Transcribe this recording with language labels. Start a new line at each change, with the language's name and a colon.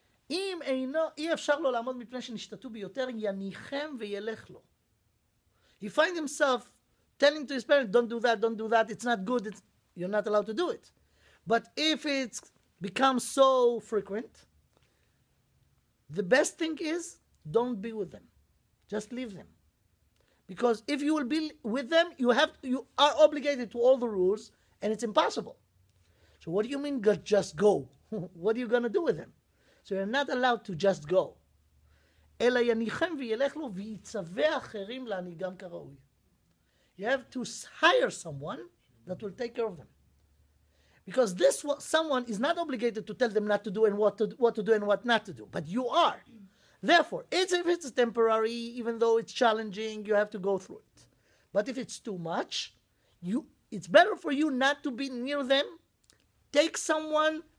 Hebrew: אם אי אפשר לו לעמוד מפני שנשתתו ביותר, יניחם וילך לו.
English: He finds himself telling to his parents, don't do that, it's not good, you're not allowed to do it. But if it becomes so frequent, the best thing is, don't be with them. Just leave them. Because if you will be with them, you are obligated to all the rules, and it's impossible. So what do you mean just go? What are you going to do with them? So you're not allowed to just go.
Hebrew: אלא יניחם וילך לו ויצווה אחרים להנהיגם כראוי.
English: You have to hire someone that will take care of them. Because this someone is not obligated to tell them not to do and what to do and what not to do. But you are. Therefore, if it's temporary, even though it's challenging, you have to go through it. But if it's too much, it's better for you not to be near them. Take someone